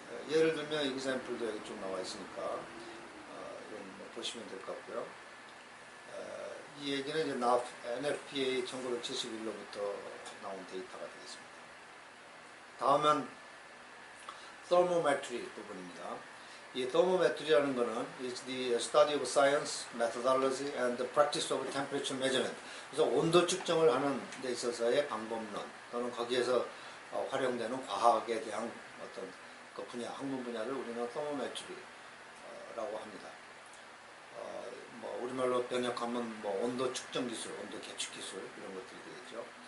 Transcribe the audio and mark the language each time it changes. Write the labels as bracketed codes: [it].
[ko] 예를 들면 example도 여기 좀 나와 있으니까 이건 뭐 보시면 될 것 같고요. 이 얘기는 이제 NFPA 1971로부터 나온 데이터가 되겠습니다. 다음은 thermometry 부분입니다. 이 thermometry라는 것은 [en] is the study of science, methodology, and the practice of temperature measurement. [ko] 그래서 온도 측정을 하는 데 있어서의 방법론 또는 거기에서 활용되는 과학에 대한 어떤 그 분야, 학문 분야를 우리는 thermometry라고 합니다. 뭐 우리말로 번역하면 뭐 온도 측정 기술, 온도 계측 기술 이런 것들이 되겠죠.